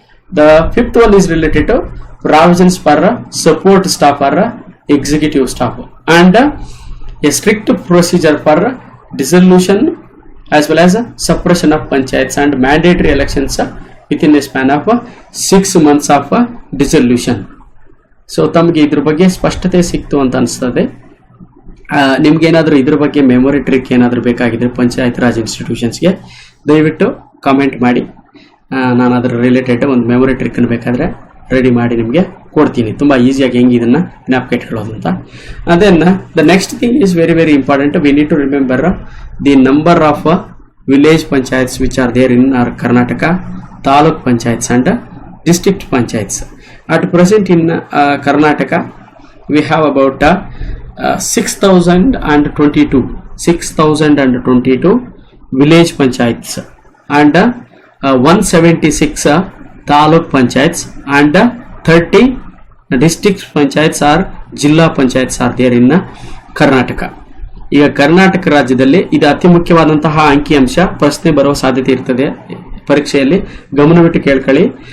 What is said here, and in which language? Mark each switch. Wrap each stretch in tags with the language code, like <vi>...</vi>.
<en>The fifth one is related to provisions for support staff or executive staff, and a strict procedure for dissolution as well as suppression of panchayats and mandatory elections within a span of 6 months of dissolution.</en> <kn>So ತಮಗೆ ಇದ್ರ ಬಗ್ಗೆ ಸ್ಪಷ್ಟತೆ ಸಿಕ್ತು ಅಂತ ಅನಿಸ್ತದೆ. ನಿಮ್ಗೇನಾದರೂ ಇದ್ರ ಬಗ್ಗೆ ಮೆಮೊರಿ ಟ್ರಿಕ್ ಏನಾದರೂ ಬೇಕಾಗಿದ್ರೆ ಪಂಚಾಯತ್ ರಾಜ್ ಇನ್ಸ್ಟಿಟ್ಯೂಷನ್ಸ್ಗೆ ದಯವಿಟ್ಟು ಕಾಮೆಂಟ್ ಮಾಡಿ. ನಾನು ಅದರ ರಿಲೇಟೆಡ್ ಒಂದು ಮೆಮೊರಿ ಟ್ರಿಕ್ ಬೇಕಾದರೆ ರೆಡಿ ಮಾಡಿ ನಿಮಗೆ ಕೊಡ್ತೀನಿ, ತುಂಬ ಈಸಿಯಾಗಿ ಹೆಂಗೆ ಇದನ್ನು ಜ್ಞಾಪಕ ಇಟ್ಕೊಳ್ಳೋದು ಅಂತ.</kn> <en>Then the next thing is very very important. We need to remember the number of village panchayats which are there in our Karnataka, taluk panchayats and district panchayats. At present in Karnataka we have about 6,022 village panchayats and 176 taluk panchayats and 30 district panchayats or jilla panchayats are there in Karnataka.</en> <kn>ಈಗ ಕರ್ನಾಟಕ ರಾಜ್ಯದಲ್ಲಿ ಇದು ಅತಿ ಮುಖ್ಯವಾದಂತಹ ಅಂಕಿಅಂಶ, ಪ್ರಶ್ನೆ ಬರುವ ಸಾಧ್ಯತೆ ಇರ್ತದೆ ಪರೀಕ್ಷೆಯಲ್ಲಿ, ಗಮನವಿಟ್ಟು ಕೇಳ್ಕೊಳ್ಳಿ.</kn>